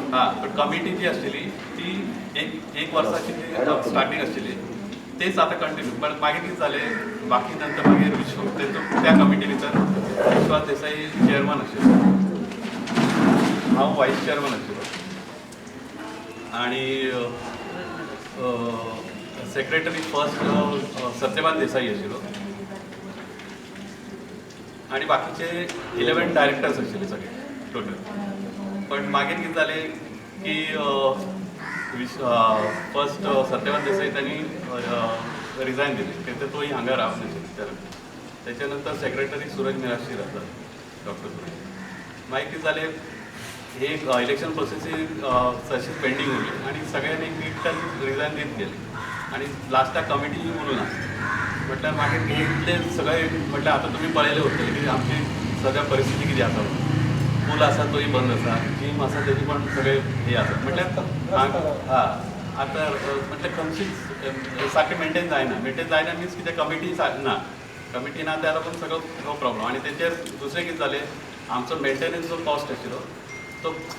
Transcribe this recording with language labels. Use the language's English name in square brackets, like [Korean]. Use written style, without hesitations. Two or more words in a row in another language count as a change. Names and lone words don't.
[Konkani] हां पण कमिटी जी आशिल्ली ती एक वर्साची स्टार्टींग आशिल्ली तेच आता कंटिन्यू पण मागीर कितें जालें बाकी नंतर मागीर त्या कमिटी भितर विश्वास देसाई चेअरमन आशिल्लो हांव वायस चेअरमन आशिल्लो आणि सेक्रेटरी फर्स्ट सत्यवान देसाई आशिल्लो आणि बाकीचे 11 डायरेक्टर्स आशिल्ले सगळे टोटल पण मागीर कितें जालें की फर्स्ट सत्यवान देसाई त्यांनी रिझाईन दिले ते तोही हांगा रावनाशिल्लो त्याच्यानंतर सेक्रेटरी सूरज मिराशी राहतात डॉक्टर सूरज मागीर कितें जालें हे इलेक्शन प्रोसेसी तशीच पेंडींग उरली आणि सगळ्यांनी एकट्यान रिझाईन दीत गेले आणि लास्टाक कमिटी उरूना म्हटल्यार मागीर इतले सगळे म्हटल्यार आतां तुमी पळयलें उरतलें की आमची सद्या परिस्थिती कितें आसा पूल आसा तोय बंद आसा जीम आसा तेजी पण सगळे हे आसा म्हटल्यार आतां म्हटल्यार खंयचीच सारकें मेंटेन जायना मिन्स कितें कमिटी ना कमिटी ना त्या लागून सगळो हो प्रॉब्लम आणि तेचेर दुसरें कितें जालें आमचो मेंटेनन्स जो कॉस्ट आशिल्लो तो